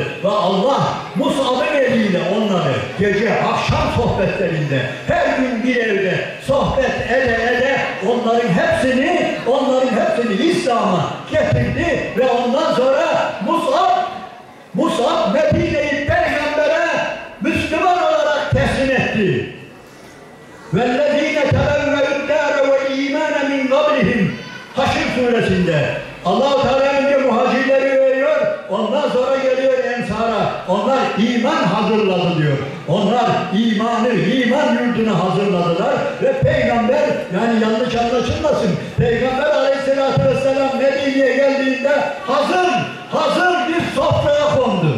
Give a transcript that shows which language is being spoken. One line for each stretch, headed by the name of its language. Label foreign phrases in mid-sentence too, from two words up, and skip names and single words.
Turkish: Ve Allah Mus'ab'ın eliyle onları gece akşam sohbetlerinde her gün bir evde sohbet ede onların hepsini İslam'a getirdi ve ondan sonra Mus'ab Medine'yi Peygamber'e Müslüman olarak teslim etti.
Arabic: وَالَّذ۪ينَ تَبَوَّءُ الدَّارَ وَالْا۪يمَانَ مِنْ قَبْلِهِمْ
Turkish: Haşr suresinde Allah-u Teala önce muhacirleri veriyor, ondan sonra geliyor Ensar'a. Onlar iman hazırladı diyor. Onlar iman yurdunu hazırladılar ve Peygamber, yani yanlış anlaşılmasın, Peygamber aleyhissalatü vesselam Medine'ye geldiğinde hazır bir sofraya kondu.